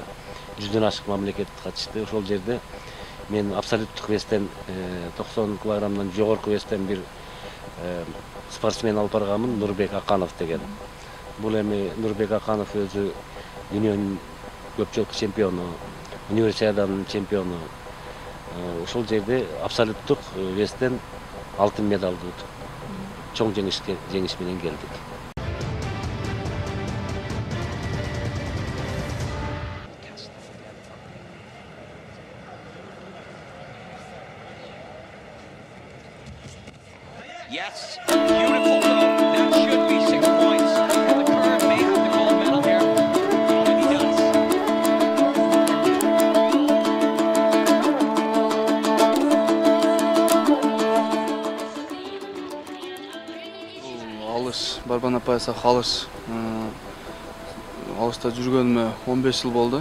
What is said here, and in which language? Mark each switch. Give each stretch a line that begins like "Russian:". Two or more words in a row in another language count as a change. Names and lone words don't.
Kyrgyz: 100дөн ашык мамлекет катышты. Ошол жерде мен абсолюттук вестен 90 килограммдан жогорку вестен бир спортсмен алып барганмын, Нурбек Аканов деген. Бул эми Нурбек Аканов өзү дүйнөнүн көпчүлүк чемпиону, универсиаданын чемпиону. Ошол жерде абсолюттук вестен алтын медалды чоң жеңиш менен келдик.
English: Yes, beautiful though. That should be 6 points. The curve may have the gold medal here. And he does.
Kyrgyz: Алыш, Барбан апай сак алыш. Алышта жүргөнүмө 15 жыл болду.